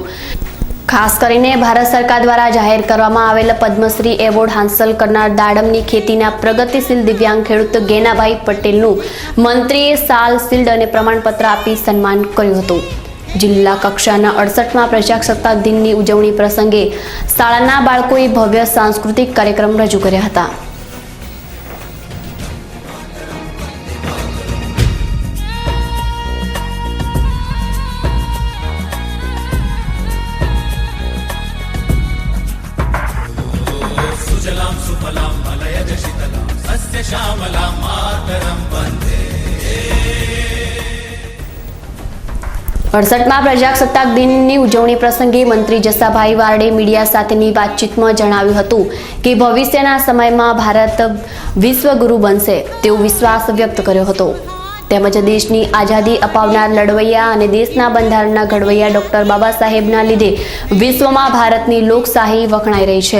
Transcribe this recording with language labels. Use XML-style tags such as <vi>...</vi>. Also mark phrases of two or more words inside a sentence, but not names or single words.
<gu>ખાસ કરીને ભારત સરકાર દ્વારા જાહેર કરવામાં આવેલ પદ્મશ્રી એવોર્ડ હાંસલ કરનાર દાડમની ખેતીના પ્રગતિશીલ દિવ્યાંગ ખેડૂત ગેનાભાઈ પટેલનું મંત્રીએ શાલ, શિલ્ડ અને પ્રમાણપત્ર આપી સન્માન કર્યું હતું। જિલ્લા કક્ષાના 68માં પ્રજાસત્તાક દિનની ઉજવણી પ્રસંગે શાળાના બાળકોએ ભવ્ય સાંસ્કૃતિક કાર્યક્રમ રજૂ કર્યા હતા।</gu> <sa>सुफलां मलयज शीतलां सस्य श्यामलां मातरं वन्दे।</sa> <gu>68માં પ્રજાસત્તાક દિનની ઉજવણી પ્રસંગે મંત્રી જસાભાઈ બારડે મીડિયા સાથેની વાતચીતમાં જણાવ્યું હતું કે ભવિષ્યના સમયમાં ભારત વિશ્વગુરુ બનશે તેવો વિશ્વાસ વ્યક્ત કર્યો હતો। તેમજ દેશની આઝાદી અપાવનાર લડવૈયા અને દેશના બંધારણના ઘડવૈયા ડોક્ટર બાબા સાહેબના લીધે વિશ્વમાં ભારતની લોકશાહી વખણાઈ રહી છે।</gu>